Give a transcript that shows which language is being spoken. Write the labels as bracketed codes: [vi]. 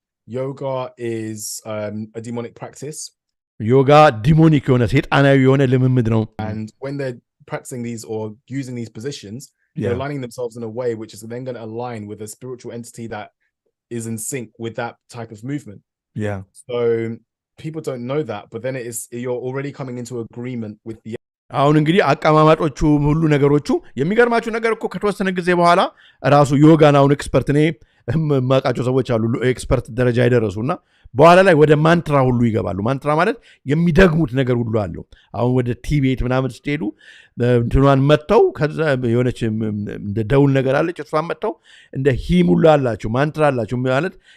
[en] Yoga is a demonic practice. [am] ዮጋ ዲሞኒክ የሆነ ሰይጣናዊ የሆነ ልምምድ ነው። [en] And when they're practicing these or using these positions, they're aligning themselves in a way which is then going to align with a spiritual entity that is in sync with that type of movement. Yeah. So people don't know that, but then you're already coming into agreement with the [am] አሁን እንግዲህ አቀማማጦቹ ሁሉ ነገሮቹ የሚገርማችሁ ነገር እኮ ከተወሰነ ጊዜ በኋላ ራሱ ዮጋን አሁን ኤክስፐርት እኔ ማቃቸው ሰዎች አሉ ኤክስፐርት ደረጃ ይደረሱና በኋላ ላይ ወደ ማንትራ ሁሉ ይገባሉ። ማንትራ ማለት የሚደግሙት ነገር ሁሉ አለው። አሁን ወደ ቲቤት ምናምን ስትሄዱ እንትኗን መተው ከዛ የሆነች እንደ ደውል ነገር አለች እሷን መተው እንደ ሂም ሁሉ አላቸው ማንትራ አላቸው ማለት